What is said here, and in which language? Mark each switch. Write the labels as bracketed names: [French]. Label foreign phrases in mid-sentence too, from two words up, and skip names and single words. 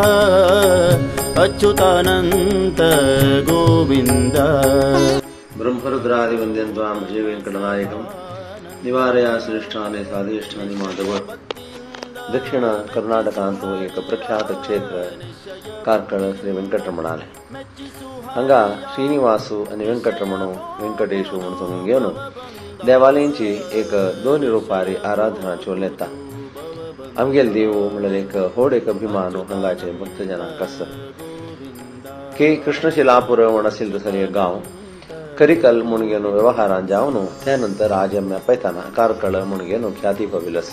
[Sanskrit] अच्युतानंत गोविंद ब्रह्मरुद्रादि वंद्यन्त्वां भजे वेंकटनायकं निवारया श्रेष्ठानि साधिष्ठानि माधव. [Konkani] दक्षिण कर्नाटकांतू एक प्रख्यात क्षेत्र कारकळ श्री वेंकटरमणालय. हांगा श्रीनिवासू आनी वेंकटरमणू वेंकटेशू म्हूण समजून घेवन देवालयांची एक दोन रुपारी आराधना चोल येता. आमगेल देव म्हणल्यार एक व्हड एक अभिमान हांगाचे भक्तजनांक आसा. के कृष्णशिलापूर म्हण आशिल्लो थंय एक गांव करिकल म्हूण घेवन वेव्हारान जावन त्या नंतर राजम्या पैताना कारकळ म्हूण घेवन ख्याती पाविल्लो.